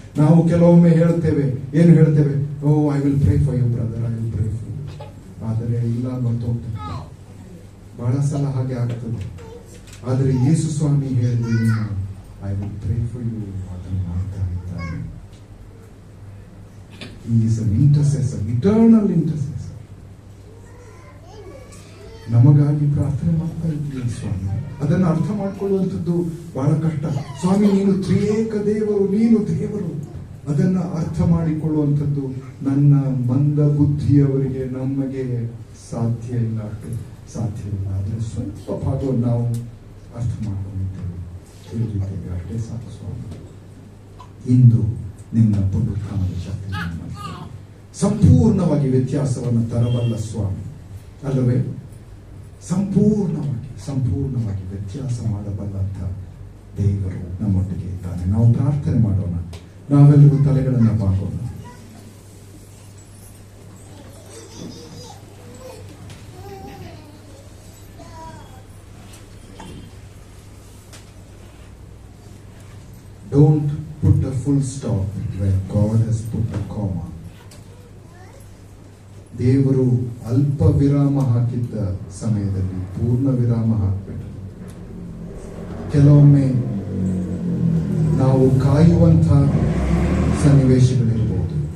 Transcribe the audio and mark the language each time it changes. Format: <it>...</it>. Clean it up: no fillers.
<kn>ನಾವು ಕೆಲವೊಮ್ಮೆ ಹೇಳ್ತೇವೆ, ಏನು ಹೇಳ್ತೇವೆ?</kn> <en>Oh, I will pray for you brother, I will pray for you.</en> <kn>ಆದರೆ ಇಲ್ಲ, ಬರ್ತೋಗ್ತದೆ. ಬಹಳ ಸಲ ಹಾಗೆ ಆಗ್ತದೆ. ಆದರೆ ಯೇಸು ಸ್ವಾಮಿ ಹೇಳಿದ್ರೆ</kn> <en>I will pray for you,</en> <kn>ಅದನ್ನು ಮಾಡ್ತಾ ಇದ್ದಾನೆ.</kn> <en>He is an intercessor, eternal intercessor.</en> <kn>ನಮಗಾಗಿ ಪ್ರಾರ್ಥನೆ ಮಾಡ್ತಾ ಇದ್ದೀವಿ ಸ್ವಾಮಿ. ಅದನ್ನು ಅರ್ಥ ಮಾಡಿಕೊಳ್ಳುವಂಥದ್ದು ಬಹಳ ಕಷ್ಟ. ಸ್ವಾಮಿ, ನೀನು ತ್ರಿಯೇಕ ದೇವರು, ನೀನು ದೇವರು. ಅದನ್ನ ಅರ್ಥ ಮಾಡಿಕೊಳ್ಳುವಂಥದ್ದು ನನ್ನ ಮಂದ ಬುದ್ಧಿಯವರಿಗೆ, ನಮಗೆ ಸಾಧ್ಯ ಇಲ್ಲ, ಅಷ್ಟು ಸಾಧ್ಯವಿಲ್ಲ. ಆದರೆ ಸ್ವಲ್ಪ ಭಾಗವನ್ನು ನಾವು ಅರ್ಥ ಮಾಡಿಕೊಂಡಿದ್ದೇವೆ, ತಿಳಿದಿದ್ದೇವೆ, ಅಷ್ಟೇ ಸಾಕು ಸ್ವಾಮಿ. ಇಂದು ನಿನ್ನ ಪುನರುತ್ಥಾನದ ಶಕ್ತಿ ಸಂಪೂರ್ಣವಾಗಿ ವ್ಯತ್ಯಾಸವನ್ನು ತರಬಲ್ಲ ಸ್ವಾಮಿ, ಅಲ್ಲವೇ? ಸಂಪೂರ್ಣವಾಗಿ ವ್ಯತ್ಯಾಸ ಮಾಡಬಲ್ಲಂತ ದೇವರು ನಮ್ಮೊಟ್ಟಿಗೆ ಇದ್ದಾನೆ. ನಾವು ಪ್ರಾರ್ಥನೆ ಮಾಡೋಣ. ನಾವೆಲ್ಲರೂ ತಲೆಗಳನ್ನು ಬಾಗೋಣ.</kn> <en>Don't put a full stop where God has put a comma.</en> <kn>ದೇವರು ಅಲ್ಪ ವಿರಾಮ ಹಾಕಿದ್ದ ಸಮಯದಲ್ಲಿ ಪೂರ್ಣ ವಿರಾಮ ಹಾಕಬೇಕು. ಕೆಲವೊಮ್ಮೆ ನಾವು ಕಾಯುವಂಥ ಸನ್ನಿವೇಶಗಳಿರ್ಬೋದು.</kn>